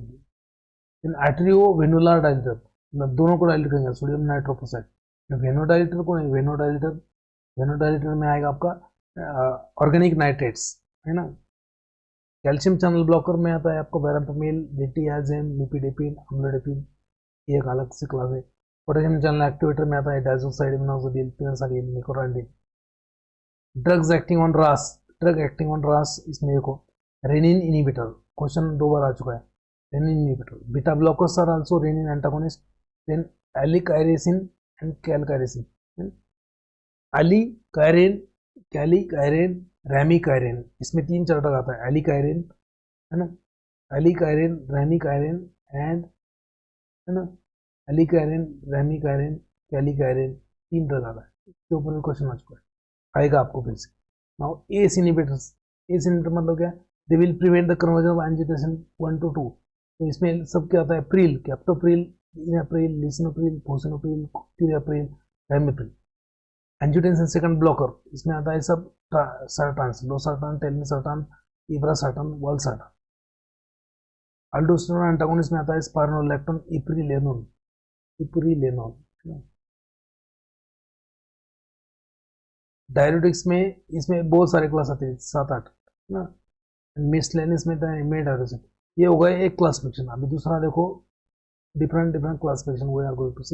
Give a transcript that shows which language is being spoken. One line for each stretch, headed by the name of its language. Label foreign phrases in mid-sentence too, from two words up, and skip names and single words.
English: in arteriovenular dilator,
Hindi: दोनों को डायलेट करेंगे,
English: sodium nitroprusside.
Hindi: वेनोडाइलेटर को नहीं, वेनोडाइलेटर में आएगा आपका
English: organic nitrates,
Hindi: है ना।
English: calcium channel blocker
Hindi: में आता है आपको वेरापेमिल, डिटियाजेम, लिपिडेपिन, अम्लोडेपिन, ये एक अलग सी क्लास है।
English: potassium channel activator
Hindi: में आता है डाइसोक्साइड मोनोक्साइड पिनासाइड निकोराइड।
English: drugs acting on RAS, drug acting on RAS, ड्रग एक्टिंग ऑन रास,
Hindi: इसमें देखो
English: renin inhibitor, question 2
Hindi: बार आ चुका है।
English: renin inhibitor, beta blockers are also renin antagonist, then aliskiren and calkiren, aliskiren, calkiren, remikiren,
Hindi: इसमें 3 4 ड्रग आता है। एलिकाइरेन है ना, एलिकाइरेन, रैमिकाइरेन एंड, है ना, एलिकाइरेन, रैमिकाइरेन, कैलिकाइरेन, 3 ड्रग आता है। इसके ऊपर भी क्वेश्चन आ चुका है, आएगा आपको फिर से।
English: now ACE inhibitors, ACE inhibitor
Hindi: मतलब क्या,
English: they will prevent the conversion of angiotensin 1 to 2.
Hindi: तो इसमें सब क्या आता है, प्रिल, कैप्टोप्रिल, इनाप्रिल, लिसिनोप्रिल, फोसिनोप्रिल, क्यूराप्रिल, रैमिप्रिल।
English: angiotensin second blocker,
Hindi: इसमें आता है सब सर्टान्स, लोसर्टान, टेलमिसर्टान, इब्रासर्टान, वालसर्टान।
English: aldosterone antagonist
Hindi: में आता है स्पाइरोलेक्टोन, इप्रिलेनोन, इप्रिलेनोन। डायरेटिक्स में इसमें बहुत सारे क्लास आते हैं, 7 8 ना। मिसलेनियस में डायरेटिक्स, ये हो गया एक क्लासिफिकेशन। अभी दूसरा देखो,
English: different different classification we are going to see.